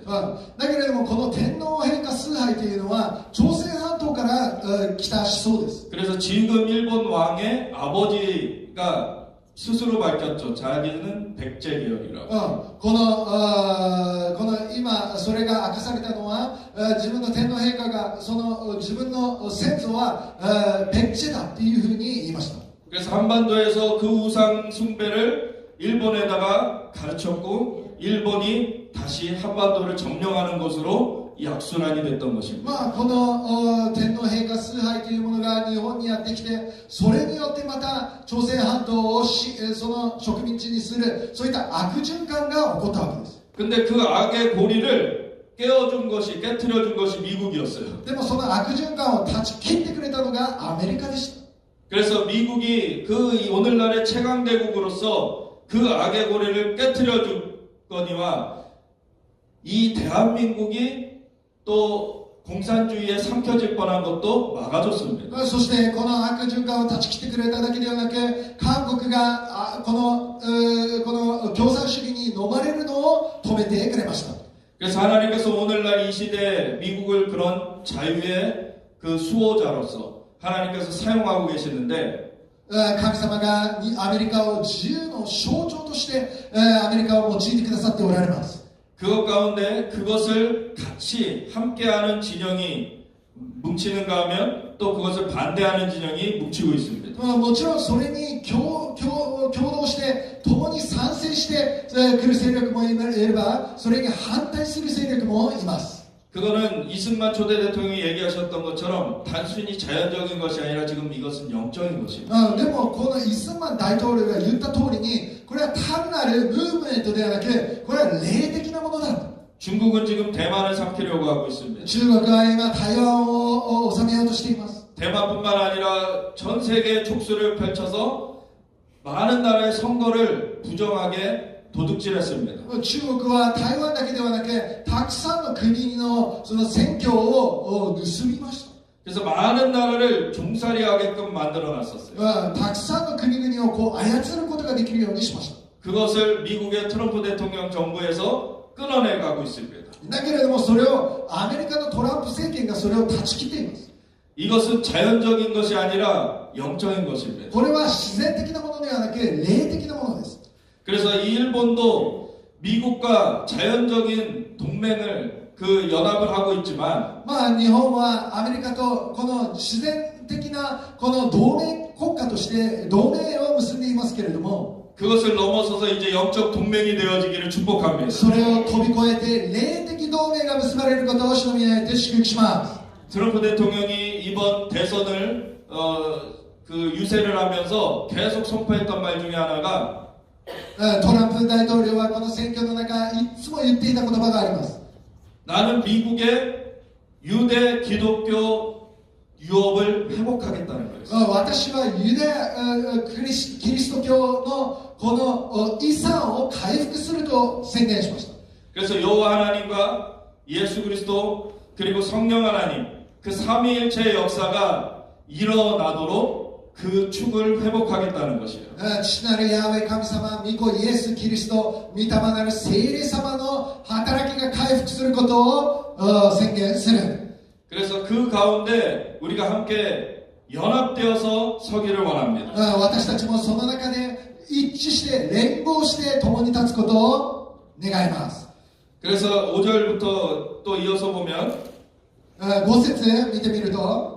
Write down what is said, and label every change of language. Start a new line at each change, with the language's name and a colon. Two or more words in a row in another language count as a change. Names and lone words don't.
Japanese: だけれどもこの天皇陛下崇拝というのは朝鮮半島から来た思想です。
Korean: 그래서 지금 일본 왕의 아버지가 스스로 밝혔죠. 자기는 백제 계열이라고.
Japanese: この今それが明かされたのは自分の天皇陛下がその自分の先祖はペクチェだっていうふうに言いました。
Korean: 그래서 한반도에서 그 우상 숭배를 일본에다가 가르쳤고 일본이 다시 한반도를 점령하는 것으로 약순환이 됐던 것입니다.
Japanese: まあこの天皇陛下崇拝というものが日本にやってきて、それによってまた朝鮮半島をその植民地にするそういった悪循環が起こったわけです。
Korean: 근데 그 악의 고리를 깨트려준 것이 미국이었어요.
Japanese: でもその悪循環を断ち切ってくれたのがアメリカでした。
Korean: 그래서 미국이 그 오늘날의 최강대국으로서 그 악의 고리를 깨트려준 거니와 이 대한민국이 또 공산주의에 삼켜질 뻔한 것도 막아줬습니다.
Japanese: そしてこの悪循環を断ち切ってくれただけではなく、韓国がこの共産主義に飲まれるのを止めてくれました。
Korean: 그래서 하나님께서 오늘날 이 시대에 미국을 그런 자유의 그 수호자로서 하나님께서 사용하고 계시는데
Japanese: 神様がアメリカを自由の象徴としてアメリカを用いてくださっておられます。
Korean: 그것 가운데 그것을 같이 함께하는 진영이 뭉치는가 하면 또 그것을 반대하는 진영이 뭉치고 있습니다.
Japanese: もちろんそれに共同して共に賛成してくる勢力もいれば、それに反対する勢力もいます。
Korean: 그거는 이승만 초대 대통령이 얘기하셨던 것처럼 단순히 자연적인 것이 아니라 지금 이것은 영적인 것입니다.
Japanese: でもこのイスマン大統領が言った通りに、これは単なるムーブメントではなく、これは霊的なものだ。
Korean: 중국은 지금 대만을 삼키려고 하고 있습니다.
Japanese: 中国は今台湾を治めようとしています。
Korean: 대만뿐만 아니라 전 세계의 촉수를 펼쳐서 많은 나라의 선거를 부정하게 도둑질했습니다.
Japanese: 中国は台湾だけではなく、たくさんの国のその選挙を盗みました。
Korean: 그래서 많은 나라를 종살이하게끔 만들어놨었어요.
Japanese: たくさんの国々をこう操ることができるようにしました。
Korean: 그것을 미국의 트럼프 대통령 정부에서 끊어내 가고 있습니다.
Japanese: だけれどもそれをアメリカのトランプ政権がそれを断ち切っています。
Korean: 이것은 자연적인 것이 아니라 영적인 것입니다.
Japanese: これは自然的なものではなく霊的なものです。
Korean: 그래서 이 일본도 미국과 자연적인 동맹을 그 연합을 하고 있지만
Japanese: まあ日本はアメリカとこの自然的なこの同盟国家として同盟を結んでいますけれども
Korean: 그것을 넘어서서 이제 영적 동맹이 되어지기를 축복합니다.
Japanese: それを飛び越えて霊的同盟が結ばれることを主の宮にて祝福します
Korean: 트럼프 대통령이 이번 대선을 그 유세를 하면서 계속 선포했던 말 중에 하나가
Japanese: トランプ大統領はこの選挙の中いつも言っていた言葉があります
Korean: 나는 미국의 유대 기독교 유업을 회복하겠다는 거예요.
Japanese: 私はユダヤキリスト教のこの遺産を回復すると宣言しました
Korean: 그래서 여호와 하나님과 예수 그리스도 그리고 성령 하나님 그 삼위일체의 역사가 일어나도록 그 축을 회복하겠다는 것이에요.
Japanese: 父なるヤハウェ神様、御子イエス・キリスト、御霊なる聖霊様の働きが回復することを宣言する。
Korean: 그래서 그 가운데 우리가 함께 연합되어서 서기를 원합니다.
Japanese: 私たちもその中で一致して連合して共に立つことを願います。
Korean: 그래서 5절부터 또 이어서 보면
Japanese: 5 節見てみると